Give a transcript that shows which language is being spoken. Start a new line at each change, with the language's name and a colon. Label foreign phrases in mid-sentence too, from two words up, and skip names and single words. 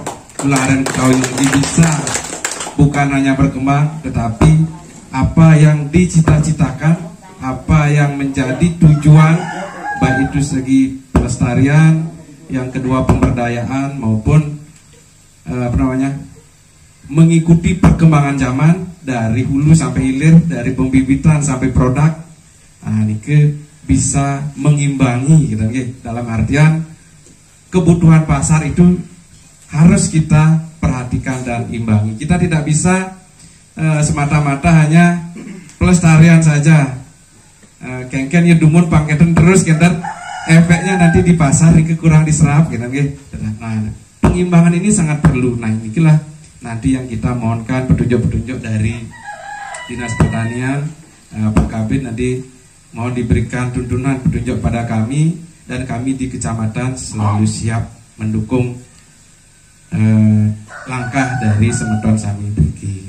Indonesian: gula aren Getahuyung ini bisa bukan hanya berkembang, tetapi apa yang dicita-citakan, apa yang menjadi tujuan, baik itu segi pelestarian, yang kedua pemberdayaan, maupun mengikuti perkembangan zaman dari hulu sampai hilir, dari pembibitan sampai produk. Ini bisa mengimbangi gitu, dalam artian kebutuhan pasar itu harus kita perhatikan dan imbangi. Kita tidak bisa semata-mata hanya pelestarian saja.
Balinese: Kengken ya dumun pangketen terus kenten,
Indonesian: efeknya nanti di pasar ini kurang diserap gitu. Nah, pengimbangan ini sangat perlu. Nah, inilah nanti yang kita mohonkan petunjuk-petunjuk dari Dinas Pertanian, Pak Kabid nanti mohon diberikan tuntunan petunjuk pada kami, dan kami di kecamatan selalu siap mendukung langkah dari Semeton Sami Brigi.